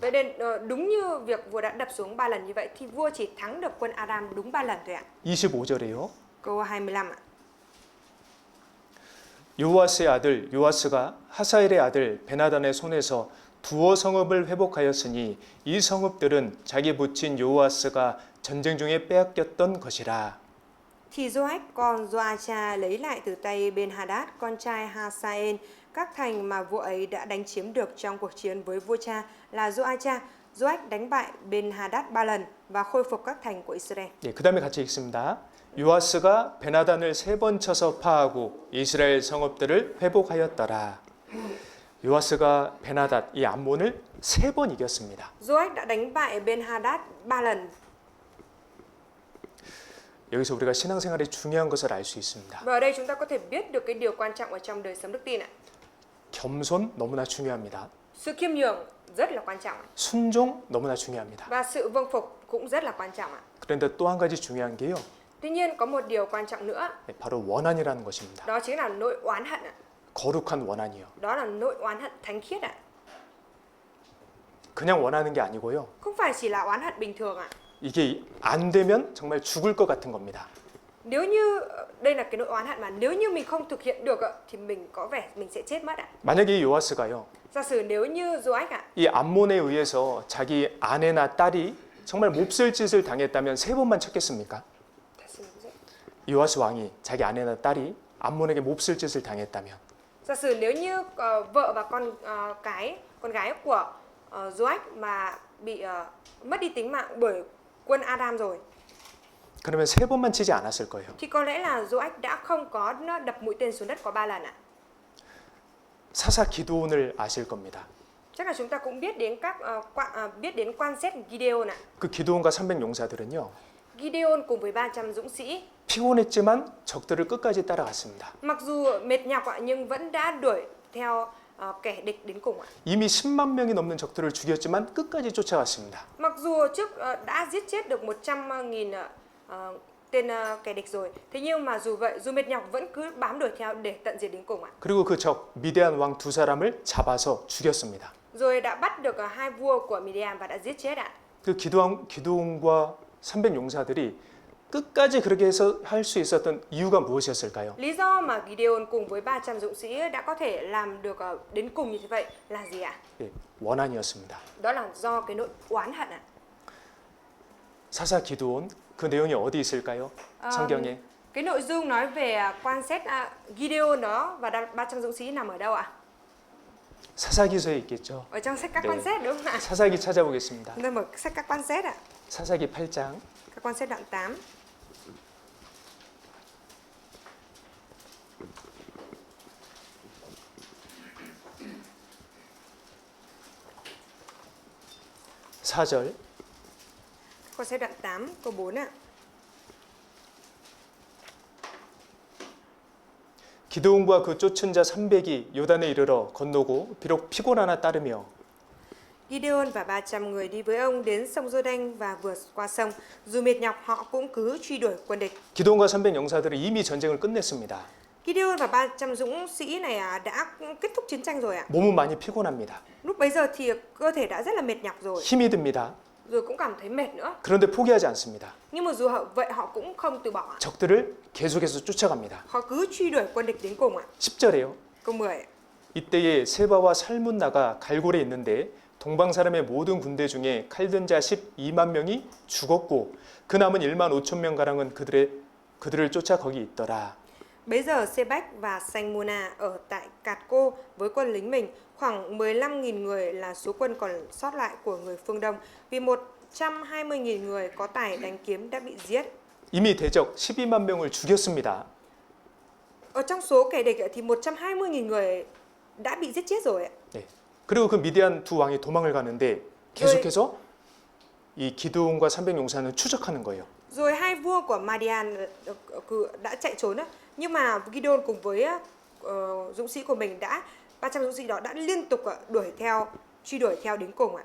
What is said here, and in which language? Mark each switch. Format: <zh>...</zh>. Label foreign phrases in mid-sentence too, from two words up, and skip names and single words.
<vi>Vậy nên đúng như việc vua đã đập xuống 3 lần như vậy thì vua chỉ thắng được quân Aram đúng 3 lần thôi ạ.</vi> <ko>25절이에요.</ko> <vi>Câu 25 ạ.</vi> <ko>요아스의 아들 요아스가 하사엘의 아들 베나단의 손에서 두어 성읍을 회복하였으니 이 성읍들은 자기 부친 요아스가 전쟁 중에 빼앗겼던 것이라.</ko> <vi>Thì Joach con Joacha lấy lại từ tay Ben-Hadad con trai Hasael các thành mà vua ấy đã đánh chiếm được trong cuộc chiến với vua cha là Joacha. Joach đánh bại Ben-Hadad 3 lần và khôi phục các thành của Israel.</vi> <ko>예, 그다음에 같이 읽습니다. 요아스가 베나단을 세 번 쳐서 파하고 이스라엘 성읍들을 회복하였더라. 요아스가 베나단 이 암몬을 세 번 이겼습니다.</ko> <vi>Joach đã đánh bại Ben-Hadad 3 lần.</vi> <ko>여기서 우리가 신앙생활의 중요한 것을 알 수 있습니다.</ko> <vi>Và ở đây chúng ta có thể biết được cái điều quan trọng ở trong đời sống đức tin ạ.</vi> <ko>겸손 너무나 중요합니다.</ko> <vi>Sự khiêm nhường rất là quan trọng ạ.</vi> <ko>순종 너무나 중요합니다.</ko> <vi>Và sự vâng phục cũng rất là quan trọng ạ.</vi> <ko>그런데 또 한 가지 중요한 게요.</ko> <vi>Tuy nhiên có một điều quan trọng nữa,</vi> <ko>네, 바로 원한이라는 것입니다.</ko> <vi>đó chính là nỗi oán hận ạ.</vi> <ko>거룩한 원한이요.</ko> <vi>Đó là nỗi oán hận thánh khiết ạ.</vi> <ko>그냥 원하는 게 아니고요.</ko> <vi>Không phải chỉ là oán hận bình thường ạ.</vi> <ko>이게 안 되면 정말 죽을 것 같은 겁니다.</ko> <vi>Nếu như đây là cái nỗi oán hận mà nếu như mình không thực hiện được ạ, thì mình có vẻ mình sẽ chết mất ạ.</vi> <ko>만약에 이 요아스가요.</ko> <vi>Giả sử nếu như Joach ạ,</vi> <ko>이 암몬에 의해서 자기 아내나 딸이 정말 몹쓸 짓을 당했다면 세 번만 쳤겠습니까? 요아스 왕이 자기 아내나 딸이 암몬에게 몹쓸 짓을 당했다면</ko> <vi>giả sử nếu như vợ và con gái của Joach mà bị mất đi tính mạng bởi quân Aram rồi,</vi> <ko>그러면 세 번만 치지 않았을 거예요.</ko> <vi>thì có lẽ là Joach đã không có đập mũi tên xuống đất có 3 lần ạ.</vi> <ko>사사 기드온을 아실 겁니다.</ko> <vi>Chắc là chúng ta cũng biết đến biết đến quan xét Gideon ạ.</vi> <ko>그 기드온과 300 용사들은요.</ko> <vi>Gideon cùng với 300 dũng sĩ,</vi> <ko>피곤했지만 적들을 끝까지 따라갔습니다.</ko> <vi>mặc dù mệt nhọc ạ nhưng vẫn đã đuổi theo kẻ địch đến cùng ạ.</vi> <ko>이미 10만 명이 넘는 적들을 죽였지만 끝까지 쫓아갔습니다.</ko> <vi>Mặc dù trước đã giết chết được 100.000 tên kẻ địch rồi, thế nhưng mà dù vậy, dù mệt nhọc vẫn cứ bám đuổi theo để tận diệt đến cùng ạ.</vi> <ko>그리고 그 적 미디안 왕 두 사람을 잡아서 죽였습니다.</ko> <vi>Rồi đã bắt được hai vua của Midian và đã giết chết ạ.</vi> <ko>그 기드온과 300 용사들이 끝까지 그렇게 해서 할 수 있었던 이유가 무엇이었을까요?</ko> <vi>Lý do mà Gideon cùng với 300 dũng sĩ đã có thể làm được đến cùng như thế vậy là gì ạ?</vi> <ko>예, 원한이었습니다.</ko> <vi>Đó là do cái nỗi oán hận ạ.</vi> <ko>사사 기드온 그 내용이 어디 있을까요? 성경에</ko> <vi>Cái nội dung nói về quan xét Gideon đó và 300 dũng sĩ nằm ở đâu ạ?</vi> <ko>사사기서에 있겠죠.</ko> <vi>Ở trong sách các</vi> <ko>네.</ko> <vi>quan xét đúng không ạ?</vi> <ko>사사기 찾아보겠습니다.</ko> <vi>Chúng ta mở sách các quan xét ạ.</vi> <ko>사사기 8장</ko> <vi>Các quan xét đoạn 8.</vi> <ko>사절</ko> <vi>Quan xét đoạn 8 câu 4 ạ.</vi> <ko>기드온과 그 쫓은 자 300이 요단에 이르러 건너고 비록 피곤하나 따르며</ko> <vi>Gideon và 300 người đi với ông đến sông Giô-đanh và vượt qua sông. Dù mệt nhọc họ cũng cứ truy đuổi quân địch.</vi> <ko>기드온과 300 용사들은 이미 전쟁을 끝냈습니다.</ko> <vi>Gideon và 300 dũng sĩ này đã kết thúc chiến tranh rồi ạ.</vi> <ko>몸은 많이 피곤합니다.</ko> <vi>Lúc bấy giờ thì cơ thể đã rất là mệt nhọc rồi,</vi> <ko>힘이 듭니다.</ko> <vi>rồi cũng cảm thấy mệt nữa.</vi> <ko>그런데 포기하지 않습니다.</ko> <vi>Nhưng mà dù vậy họ cũng không từ bỏ.</vi> <ko>적들을 계속해서 쫓아갑니다.</ko> <vi>Họ cứ truy đuổi quân địch đến cùng ạ.</vi> <ko>10절에요.</ko> <vi>Câu 10.</vi> <ko>이때에 세바와 살문나가 갈골에 있는데 동방 사람의 모든 군대 중에 칼든 자 12만 명이 죽었고 그 남은 1만 5천 명 가량은 그들을 쫓아 거기 있더라.</ko> <vi>Bấy giờ Sebach và Salmuna ở tại Cạt Cô với quân lính mình, khoảng 15.000 người là số quân còn sót lại của người phương Đông, vì 120.000 người có tài đánh kiếm đã bị giết.</vi> <ko>이미 대적 12만 명을 죽였습니다.</ko> <vi>Ở trong số kẻ địch thì 120.000 người đã bị giết chết rồi ạ.</vi> <ko>네. 그리고 그 미디안 두 왕이 도망을 가는데 계속해서 이 기드온과 300 용사는 추적하는 거예요.</ko> <vi>Rồi hai vua của Madian đã chạy trốn á, nhưng mà Gideon cùng với dũng sĩ của mình 300 dũng sĩ đó đã liên tục truy đuổi theo đến cùng ạ.</vi>